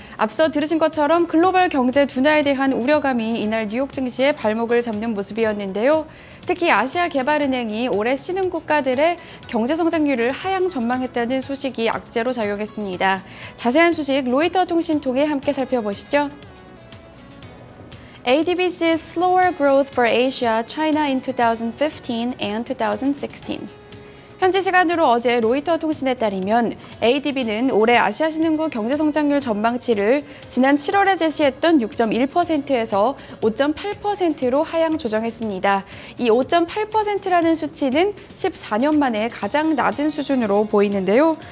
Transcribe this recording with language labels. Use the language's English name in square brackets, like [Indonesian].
[Korean] 앞서 들으신 것처럼 글로벌 경제 둔화에 대한 우려감이 이날 뉴욕 증시의 발목을 잡는 모습이었는데요. 특히 아시아 개발은행이 올해 신흥 국가들의 경제 성장률을 하향 전망했다는 소식이 악재로 작용했습니다. 자세한 소식 로이터 통신 통해 함께 살펴보시죠. [English] ADB's slower growth for Asia, China in 2015 and 2016. [Korean] 현지 시간으로 어제 로이터 통신에 따르면 ADB는 올해 아시아 신흥국 경제 성장률 전망치를 지난 7월에 제시했던 6.1%에서 5.8%로 하향 조정했습니다. 이 5.8%라는 수치는 14년 만에 가장 낮은 수준으로 보이는데요.